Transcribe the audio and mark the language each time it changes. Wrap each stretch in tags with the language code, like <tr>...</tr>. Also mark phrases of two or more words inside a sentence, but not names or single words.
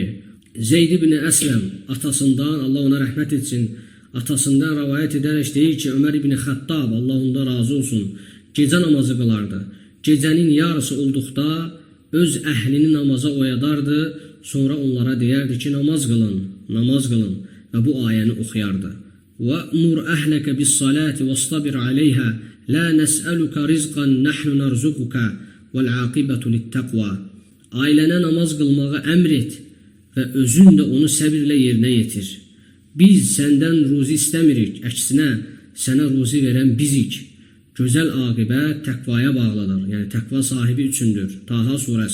<az>Zeyd ibn Əsləm atasından, Allah ona rəhmət etsin, atasından rivayət edərək deyir ki, Ömər ibn Xəttab, Allah ondan razı olsun, gecə namazı qılardı. Gecənin yarısı olduqda öz əhlini namaza oyadardı, sonra onlara deyərdi ki, namaz qılın və bu ayəni oxuyardı.</az> <ar>وَأْمُرْ أَهْلَكَ بِالصَّلَاةِ وَاصْطَبِرْ عَلَيْهَا لَا نَسْأَلُكَ رِزْقًا نَحْنُ نَرْزُقُكَ وَالْعَاقِبَةُ لِلتَّقْوَى.</ar> <az>Ailənə namaz qılmağı əmr et və özün də onu səbirlə yerinə yetir. Biz səndən ruzi istəmirik, əksinə sənə ruzi verən bizik. Gözəl aqibət təqvaya bağlıdır, yəni təqva sahibi üçündür. Taha surəsi.</az>